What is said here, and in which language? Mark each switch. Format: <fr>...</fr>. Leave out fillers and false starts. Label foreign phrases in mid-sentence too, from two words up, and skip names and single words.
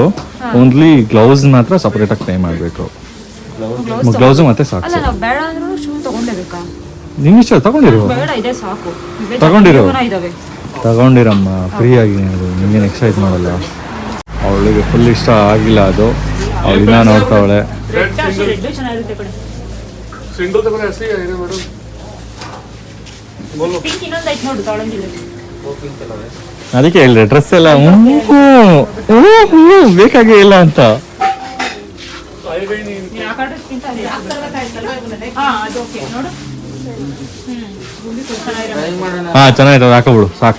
<en>only gloves</en> <kn>ಮಾತ್ರ ಸಪರೇಟಾಗಿ ಪೇ ಮಾಡಬೇಕು. ಗ್ಲೌಸು ಮತ್ತೆ ಸಾಕು. ನಿನ್ನ ಇಷ್ಟ, ತಗೊಂಡಿರಮ್ಮ ಫ್ರೀಯಾಗಿ. ನಿಂಗೇನು ಎಕ್ಸೈಟ್ ಮಾಡಲ್ಲ. ಅವಳಿಗೆ ಫುಲ್ ಇಷ್ಟ ಆಗಿಲ್ಲ ಅದು. ಅವಳು ಇನ್ನ ನೋಡ್ತಾವಳೆ.</kn> <hi>सिंगल तो ऐसे ही है मैडम. बोलो</hi> <kn>पिंक ಇನ್ನೊಂದು ಐತೆ ನೋಡು ತೊಳಂಗಿಲ್ಲ. ಅದಕ್ಕೆ ಹೇಳಿದೆ ಡ್ರೆಸ್ ಎಲ್ಲ ಬೇಕಾಗೇ ಇಲ್ಲ ಅಂತ. ಹಾ ಚೆನ್ನಾಗಿತ್ತು, ಹಾಕೋಬಿಡು ಸಾಕು.</kn>